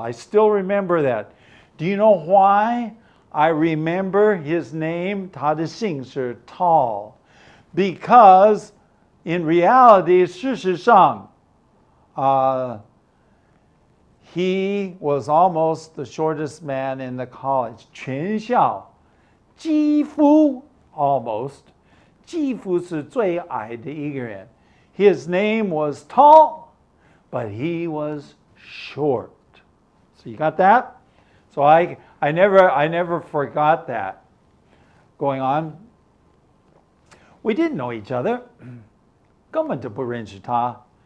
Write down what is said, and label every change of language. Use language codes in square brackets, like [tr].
[en] I still remember that. Do you know why I remember his name? [zh] 他的姓是 [en] Tall. Because in reality, [zh] 事实上, [en] he was almost the shortest man in the college. [zh] 全校几乎 [en] almost [zh] 几乎是最矮的一个人. [en] His name was Tall, but he was short. So you got that? So I never forgot that. Going on. We didn't know each other. [zh] 根本就不认识他.